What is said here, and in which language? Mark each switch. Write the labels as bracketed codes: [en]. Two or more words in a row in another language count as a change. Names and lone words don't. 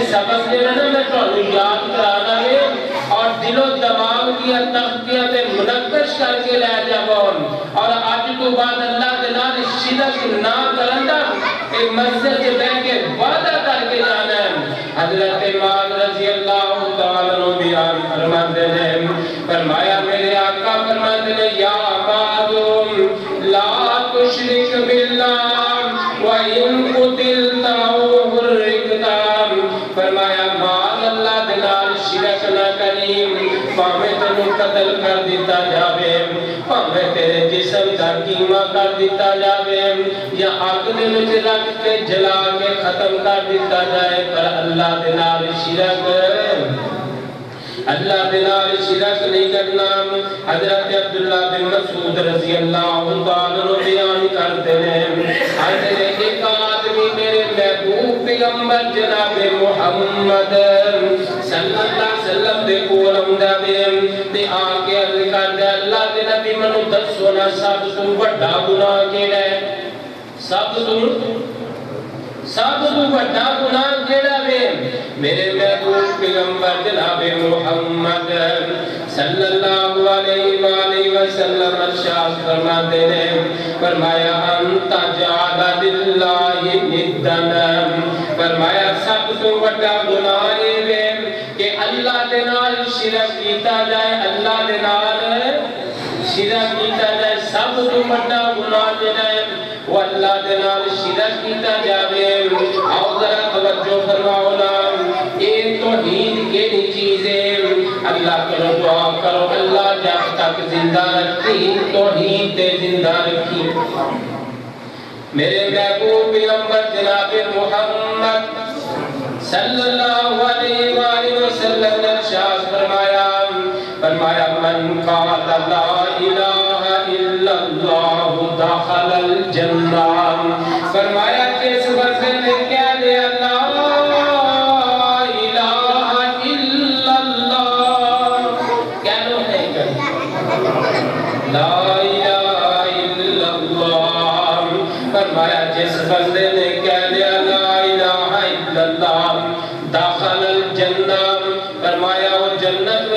[pa] سبق دینا نا میں تانوں یاد کرانا ہے اور دل و دماغ کی تختیاں تے منقش کر کے لے جاؤ اور اج تو بعد اللہ دے نال شرک نہ کرن دا ایک مسجد وچ بیٹھ کے وعدہ کر کے جانا ہے حضرت معاذ رضی [ur] اللہ تعالی عنہ بیان فرماتے ہیں فرمایا میرے آقا فرماتے ہیں [ar] یا معاذ لا تشرک باللہ وَإِن قُتِلْتَ أَوْ حُرِّقْتَ [pa] فرمایا معاذ اللہ دے نال شرک نہ کریں پاویں تینوں قتل کر دیتا جاوے پاویں تیرے جسم دا کیما کر دیتا جاوے یا آگ دے وچ رکھ کے جلا کے ختم کر دیتا جائے پر اللہ دے نال شرک اللہ دے نال شرک نہیں کرنا حضرت عبداللہ بن مسعود رضی اللہ تعالیٰ عنہ بیان کرتے ہیں حضرت ایک آدمی میرے محبوب پیغمبر جناب محمد صلی اللہ علیہ وسلم دے کول آندا وے تے آ کے عرض کردا اللہ دے نبی منو دسو نا سب تو بڑا گناہ کیڑا ہے سب تو بڑا گناہ کیڑا وے میرے محبوب پیغمبر جناب محمد صلی اللہ علیہ وآلہ وسلم ارشاد فرماتے ہیں فرمایا [ar] انت جعل للہ ندن [pa] فرمایا سب تو بڑا گناہ ہے کہ اللہ دے نال شرک کیتا جائے اللہ دے نال شرک کیتا جائے سب تو بڑا گناہ ہے وہ اللہ دے نال شرک کیتا جاوے آؤ ذرا توجہ فرماؤ نا یہ [ur] توحید کیڑی چیز ہے اللہ کرو دعا کرو اللہ جب تک زندہ رکھی توحید تے زندہ رکھی میرے محبوب پیغمبر جناب محمد صلی اللہ علیہ وآلہ وسلم نے ارشاد فرمایا [ar] من قال لا الہ الا اللہ دخل الجنہ [ur] فرمایا جس بندے نے کہہ دیا لا [ar] الہ الا اللہ [ur] کہہ لو ہے [ar] لا الہ الا اللہ [ur] فرمایا جس بندے نے کہہ دیا [ar] لا الہ الا اللہ داخل الجنہ [ur] فرمایا وہ جنت میں